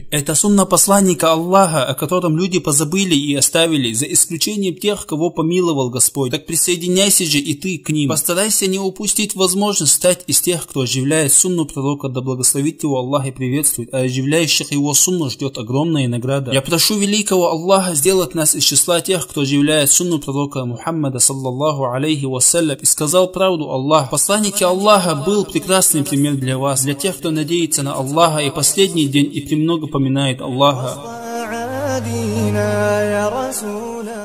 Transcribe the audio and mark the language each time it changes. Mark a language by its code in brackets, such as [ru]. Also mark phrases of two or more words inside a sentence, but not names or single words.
[ru] Это сунна посланника Аллаха, о котором люди позабыли и оставили, за исключением тех, кого помиловал Господь. Так присоединяйся же и ты к ним. Постарайся не упустить возможность стать из тех, кто оживляет сунну пророка, да благословит его Аллах и приветствует, а оживляющих его сунну ждет огромная награда. Я прошу великого Аллаха сделать нас из числа тех, кто оживляет сунну пророка Мухаммада, [ar] صلى الله عليه وسلم, [ru] и сказал правду Аллах. Посланник Аллаха был прекрасный пример для вас, для тех, кто надеется на Аллаха и последний день и премного поминает Аллаха.